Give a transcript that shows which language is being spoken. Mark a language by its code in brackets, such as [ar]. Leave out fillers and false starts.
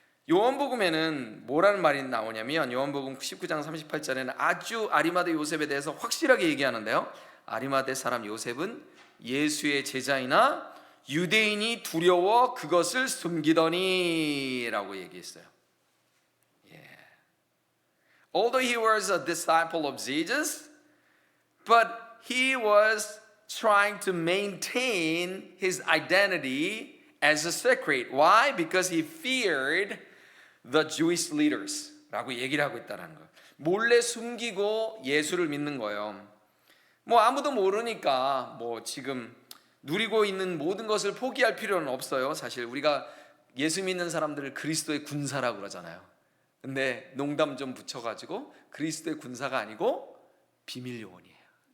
[ko] 요한복음에는 뭐라는 말이 나오냐면 요한복음 19장 38절에는 아주 아리마대 요셉에 대해서 확실하게 얘기하는데요. 아리마대 사람 요셉은 예수의 제자이나 유대인이 두려워 그것을 숨기더니 라고 얘기했어요. [en] Although he was a disciple of Jesus, but he was trying to maintain his identity as a secret. Why? Because he feared the Jewish leaders [ko] 라고 얘기를 하고 있다는 거예요. 몰래 숨기고 예수를 믿는 거예요. 아무도 모르니까 지금 누리고 있는 모든 것을 포기할 필요는 없어요. 사실 우리가 예수 믿는 사람들을 그리스도의 군사라고 그러잖아요. 근데 농담 좀 붙여가지고 그리스도의 군사가 아니고 비밀 요원이에요.